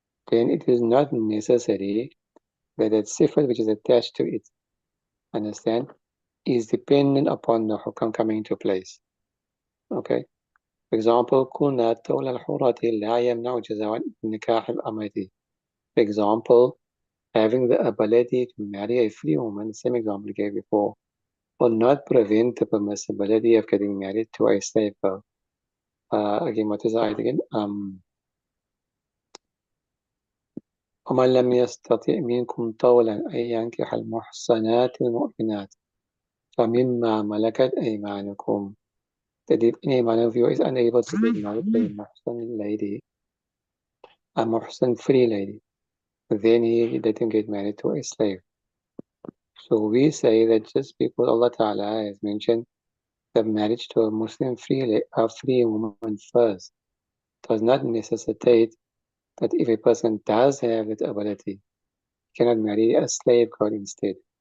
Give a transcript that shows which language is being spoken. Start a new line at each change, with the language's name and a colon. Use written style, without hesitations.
English: Then it is not necessary that that sifat which is attached to it, understand, is dependent upon the hukam coming into place. Okay? For example,
Arabic: كنا تولى الحرة لا يمنع جزاء نكاح الأمة.
English: For example, having the ability to marry a free woman, same example I gave before, will not prevent the permissibility of getting married to a slave girl. Again, what is the ayat again?
Arabic: ومن لم يستطع منكم طولا أن ينكح المحصنات المؤمنات فمما ملكت أيمانكم.
English: That if any one of you is unable to get married to a muhsan lady, a muhsan free lady, then he let him get married to a slave. So we say that just because Allah Ta'ala has mentioned the marriage to a Muslim free woman first, does not necessitate that if a person does have that ability, he cannot marry a slave girl instead.